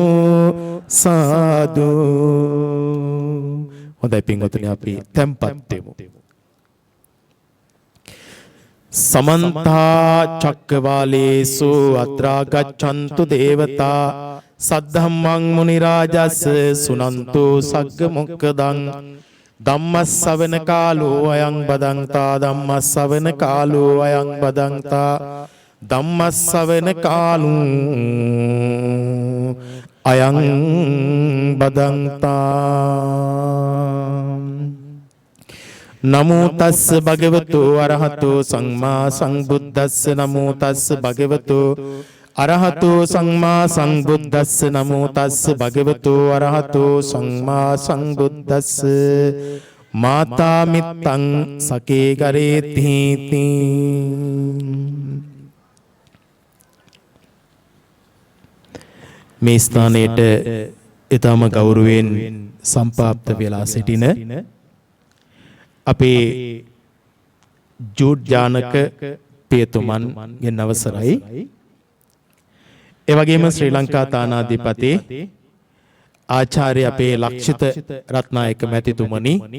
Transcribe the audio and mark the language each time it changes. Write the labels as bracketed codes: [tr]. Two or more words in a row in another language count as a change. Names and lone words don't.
[si] සාදු හොඳයි පින්වතුනි අපි tempත් වෙමු [pi] समन्ता चक्रवालेषु अत्रा गच्छन्तु देवता सद्धम्मं मुनिराजस् सुनन्तु सग्गमुक्कदं ධම්මස්සවන කාලෝ අයං බදන්තා ධම්මස්සවන කාලෝ අයං බදන්තා ධම්මස්සවන කාලෝ අයං බදන්තා නමෝ තස්ස භගවතු අරහතෝ සම්මා සම්බුද්දස්ස නමෝ තස්ස භගවතු අරහතෝ සම්මා සම්බුද්දස්ස නමෝ තස්ස භගවතු අරහතෝ සම්මා සම්බුද්දස්ස මාතා මිත්තං සකේ කරේති [si] මේ ස්ථානයේට ඊටම ගෞරවයෙන් සම්පාප්ත වෙලා සිටින අපේ ජූඩ් ජානක පියතුමන් ගෙන් අවසරයි එවැගේම ශ්‍රී ලංකා තානාධිපති ආචාර්ය අපේ ලක්ෂිත රත්නායක මැතිතුමනි